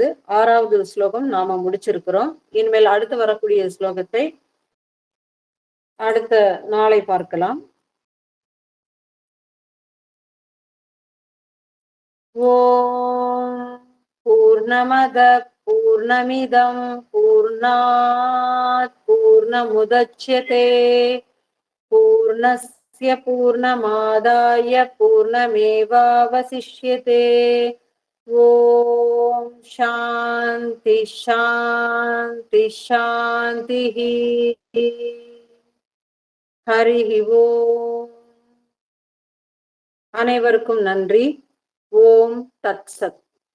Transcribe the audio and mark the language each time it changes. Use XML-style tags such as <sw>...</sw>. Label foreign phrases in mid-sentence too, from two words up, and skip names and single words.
<ta>6வது ஸ்லோகம் நாம முடிச்சிருக்கிறோம். இனிமேல் அடுத்து வரக்கூடிய ஸ்லோகத்தை அடுத்த நாளை பார்க்கலாம்.</ta> <sa>ओम् पूर्णमद पूर्णमिदम् पूर्णात् पूर्णमुदच्यते पूर्णस्य पूर्णमादाय पूर्णमेवावशिष्यते. ओम् शान्ति शान्ति शान्ति. हरि ओम्.</sa> <ta>அனைவருக்கும் நன்றி.</ta> <sa>ओम् तत् सत्.</sa>